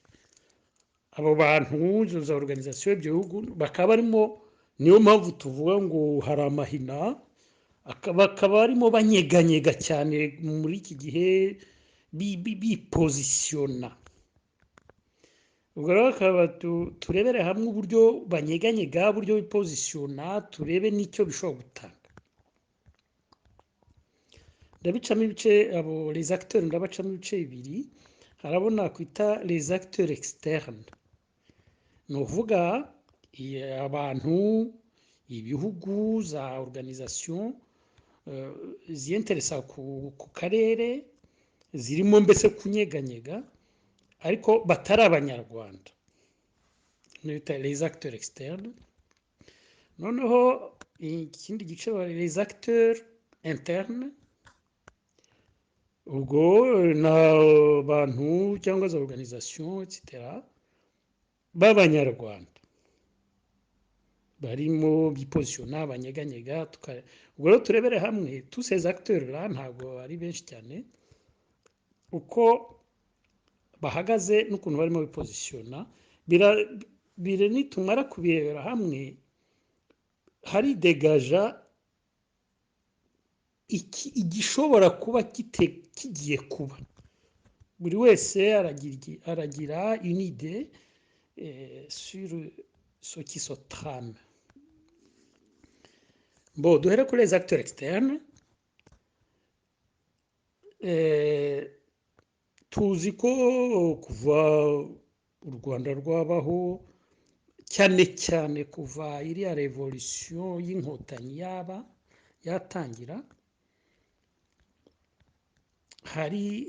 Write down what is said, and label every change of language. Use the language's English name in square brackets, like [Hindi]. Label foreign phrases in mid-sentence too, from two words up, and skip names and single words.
[Kinyarwanda] Abo bantu za organisation y'ibyo bihugu bakaba barimo, niyo mpamvu tuvuga ngo hari amahina, bakaba barimo banyeganyega cyane muri iki gihe bipositiona. Ubwo rero akaba turebere hamwe uburyo banyeganyega, uburyo bipositiona, turebe n'icyo bishobora gutanga. Ndabicamo ibice abo [French] les acteurs, [Kinyarwanda] ndabacamo ibice bibiri. Harabona kwita [French] les acteurs externes, [Kinyarwanda] ni uvuga abantu, ibihugu, za organisation ziyenteresa ku karere, zirimo mbese kunyeganyega ariko batari abanyarwanda, nita [French] les acteurs externes. [Kinyarwanda] Noneho ikindi gice [French] les acteurs internes, [Kinyarwanda] ubwo na bantu cyangwa za organisation etc b'abanyarwanda barimo bipositiona banyeganyega. Ubwo rero turebere hamwe [French] tous ces acteurs là, [Kinyarwanda] ntabwo ari benshi cyane, uko bahagaze n'ukuntu barimo bipositiona. Bire nitumara kubirebera hamwe hari degaja igishobora kuba kigiye kuba. Buri wese aragira [French] une idée sur ce qui se trame. Bon, [Kinyarwanda] duhere kuri [French] les acteurs externes. [Kinyarwanda] Tuzi ko kuva u Rwanda rwabaho, cyane cyane kuva iriya revolution y'inkotanyi yatangira, hari